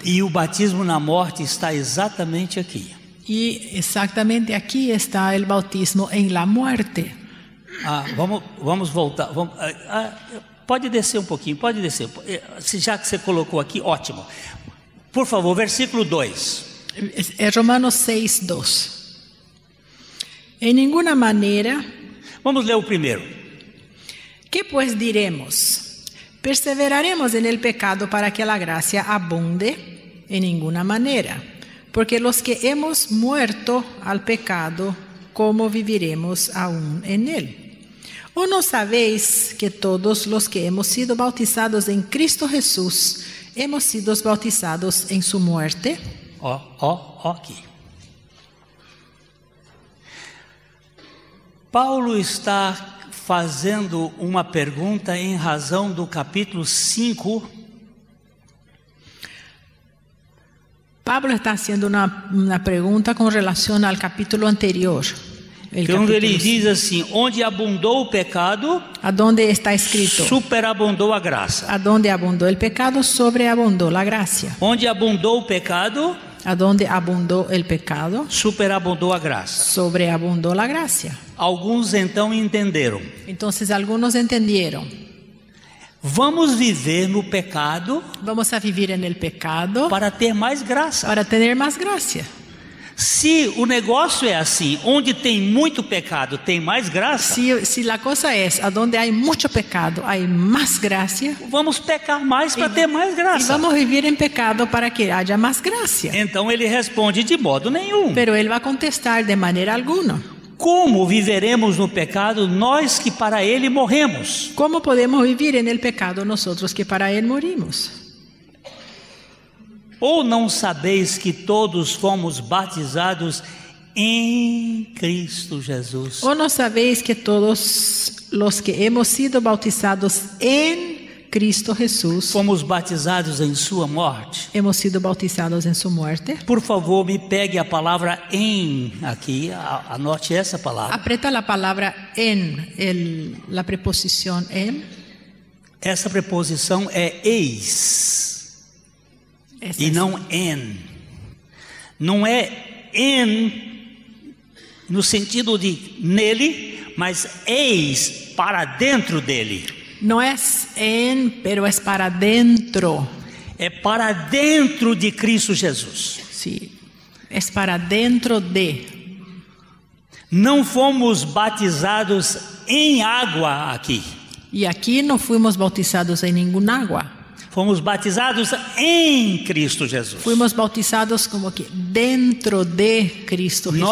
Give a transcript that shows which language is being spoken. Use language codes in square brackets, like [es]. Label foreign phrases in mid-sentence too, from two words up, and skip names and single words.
[pt] E o batismo na morte está exatamente aqui. [es] Y exactamente aquí está el bautismo en la muerte. [pt] Vamos voltar. Pode descer um pouquinho, pode descer. Já que você colocou aqui, ótimo. Por favor, versículo 2. [es] Es Romanos 6:2. En ninguna manera, [pt] Vamos ler o primeiro. [es] ¿qué pues diremos? ¿Perseveraremos en el pecado para que la gracia abunde? En ninguna manera. Porque los que hemos muerto al pecado, ¿cómo viviremos aún en él? ¿O no sabéis que todos los que hemos sido bautizados en Cristo Jesús, hemos sido bautizados en su muerte? [pt] Aqui. Paulo está fazendo uma pergunta em razão do capítulo 5. [es] Pablo está haciendo una pregunta con relación al capítulo anterior. [pt] Quando ele diz assim: onde abundou o pecado, [es] a donde está escrito: [pt] superabundou a graça. [es] A donde abundó el pecado, sobreabundó la gracia. [pt] Onde abundou o pecado, [es] a donde abundó el pecado, [pt] superabundou a graça. [es] Sobreabundó la gracia. [pt] Alguns então entenderam. [es] Entonces algunos entendieron. [pt] Vamos viver no pecado. [es] Vamos a vivir en el pecado [pt] para ter mais graça. [es] Para tener más gracia. [pt] Se o negócio é assim, onde tem muito pecado, tem mais graça. [es] Se la cosa es, a donde hay mucho pecado, hay más gracia. [pt] Vamos pecar mais para ter mais graça. [es] Y vamos vivir en pecado para que haya más gracia. [pt] Então ele responde: de modo nenhum. [es] Pero él va a contestar: de manera alguna. [pt] Como viveremos no pecado nós que para ele morremos? [es] ¿Cómo podemos vivir en el pecado nosotros que para él morimos? [pt] Ou não sabeis que todos fomos batizados em Cristo Jesus? [es] ¿O no sabéis que todos los que hemos sido bautizados en Cristo Jesús [pt] fomos batizados em sua morte? [es] Hemos sido bautizados en su muerte? [pt] Por favor, me pegue a palavra em aqui, anote essa palavra. [es] Aprieta la palabra en, la preposición en. [pt] Essa preposição é eis. E não en. Não é en no sentido de nele, mas eis para dentro dele. [es] No es en, pero es para dentro. [pt] É para dentro de Cristo Jesus. [es] Sí, es para dentro de. [pt] Não fomos batizados em água aqui. E aqui não fomos bautizados em nenhuma água. Fomos batizados em Cristo Jesus. [es] Fuimos bautizados como que dentro de Cristo Jesus.